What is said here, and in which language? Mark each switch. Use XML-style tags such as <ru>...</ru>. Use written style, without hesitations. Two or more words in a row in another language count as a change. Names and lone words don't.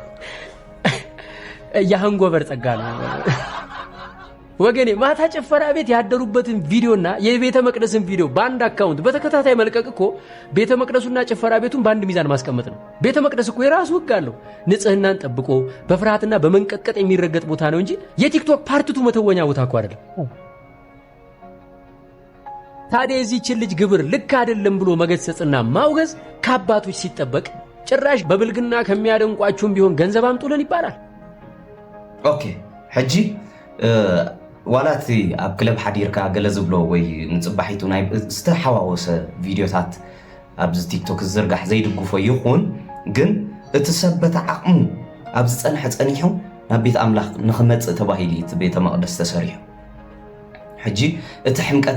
<am>ያንጎበር ጸጋ ነው ወገኔ። ማታ ጭፈራ ቤት ያደሩበትን ቪዲዮና የቤተ መቅደስን ቪዲዮ በአንድ አካውንት በተከታታይ መልቀቅ እኮ ቤተ መቅደሱና ጭፈራ ቤቱን በአንድ ሚዛን ማስቀመጥ ነው። ቤተ መቅደስ እኮ የራሱ ሕግ አለው። ንጽህናን ጠብቆ በፍርሃትና በመንቀጥቀጥ የሚረገጥ ቦታ ነው እንጂ የቲክቶክ ፓርቲቱ መተወኛ ቦታ እኮ አይደለም። ታዲያ የዚህችን ልጅ ግብር ልክ አይደለም ብሎ መገሰጽና ማውገዝ ከአባቶች ሲጠበቅ ጭራሽ በብልግና ከሚያደንቋችሁም ቢሆን ገንዘብ አምጡልን ይባላል።</am> <ti>ኦኬ ሕጂ ዋላቲ ኣብ ክለብ ሓዲርካ ገለ ዝብሎ ወይ ንፅባሒቱ ናይ ዝተሓዋወሰ ቪድዮታት ኣብዚ ቲክቶክ ዝዝርጋሕ ዘይድግፎ ይኹን ግን እቲ ሰብ በታ ዓቕሙ ኣብ ዝፀንሐ ፀኒሑ ናብ ቤት ኣምላኽ ንኽመፅእ ተባሂሉ እቲ ቤተ መቕደስ ተሰሪሑ ሕጂ እቲ ሕምቀት</ti>